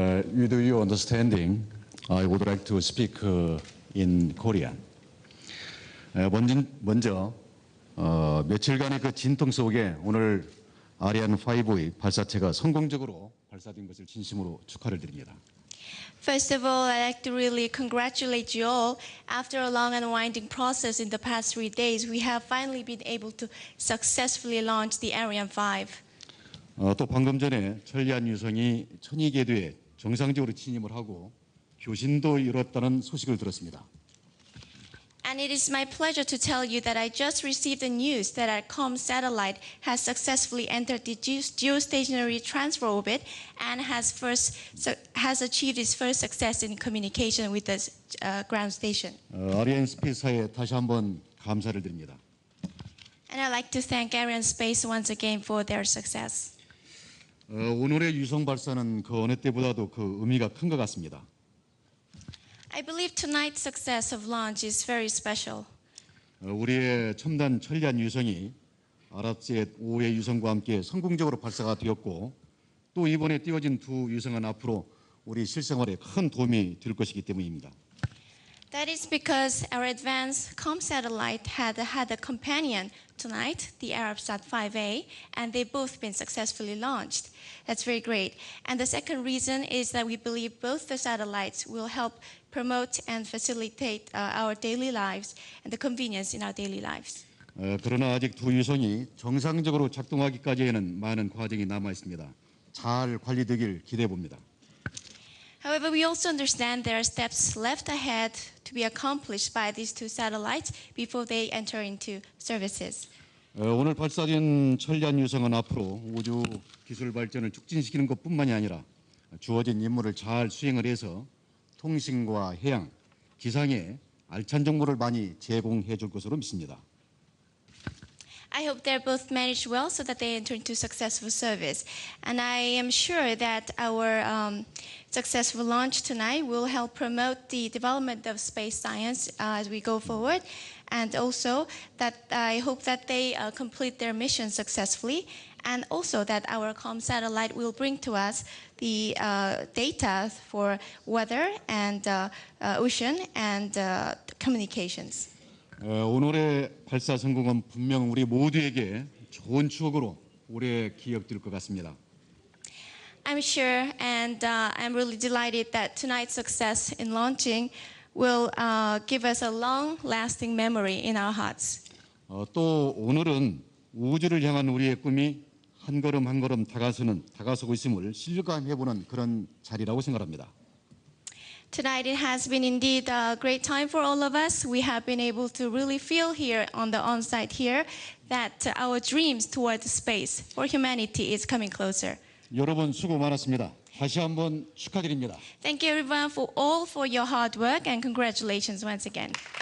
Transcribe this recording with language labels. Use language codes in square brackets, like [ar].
[en] With your understanding, I would like to speak in Korean. [ko] 먼저 며칠간의 그 진통 속에 오늘 아리안 5의 발사체가 성공적으로 발사된 것을 진심으로 축하를 드립니다. [en] First of all, I'd like to really congratulate you all. After a long and winding process in the past 3 days, we have finally been able to successfully launch the Ariane 5. [ko] 또 방금 전에 천리안 유성이 천이궤도에 정상적으로 진입을 하고 교신도 이뤘다는 소식을 들었습니다. [en] And it is my pleasure to tell you that I just received the news that our COM satellite has successfully entered the geostationary transfer orbit and has achieved its first success in communication with the ground station. [ko] 아리안 스페이스사에 다시 한번 감사를 드립니다. [en] And I'd like to thank Ariane Space once again for their success. [ko] 오늘의 유성 발사는 그 어느 때보다도 그 의미가 큰 것 같습니다. [en] I believe tonight's success of launch is very special. [ko] 우리의 첨단 천리안 유성이 아랍셋 5의 유성과 함께 성공적으로 발사가 되었고 또 이번에 띄워진 두 유성은 앞으로 우리 실생활에 큰 도움이 될 것이기 때문입니다. [en] That is because our advanced COM satellite had a companion tonight, the Arabsat 5A, and they've both been successfully launched. That's very great. And the second reason is that we believe both the satellites will help promote and facilitate our daily lives and the convenience in our daily lives. [ko] 그러나 아직 두 유성이 정상적으로 작동하기까지에는 많은 과정이 남아 있습니다. 잘 관리되길 기대해 봅니다. [en] However, we also understand there are steps left ahead to be accomplished by these two satellites before they enter into services. [ko] 오늘 발사된 천리안 유성은 앞으로 우주 기술 발전을 촉진시키는 것뿐만이 아니라 주어진 임무를 잘 수행을 해서 통신과 해양, 기상에 알찬 정보를 많이 제공해 줄 것으로 믿습니다. [en] I hope they're both managed well so that they enter into successful service. And I am sure that our successful launch tonight will help promote the development of space science as we go forward. And also that I hope that they complete their mission successfully. And also that our COM satellite will bring to us the data for weather and ocean and communications. [ko] 오늘의 발사 성공은 분명 우리 모두에게 좋은 추억으로 오래 기억될 것 같습니다. [en] I'm sure and I'm really delighted that tonight's success in launching will give us a long-lasting memory in our hearts. [ko] 또 오늘은 우주를 향한 우리의 꿈이 한 걸음 한 걸음 다가서고 있음을 실감해보는 그런 자리라고 생각합니다. [en] Tonight it has been indeed a great time for all of us. We have been able to really feel here on the on-site here that our dreams toward space for humanity is coming closer. [ko] 여러분 수고 많았습니다. 다시 한번 축하드립니다. [en] Thank you everyone for your hard work and congratulations once again.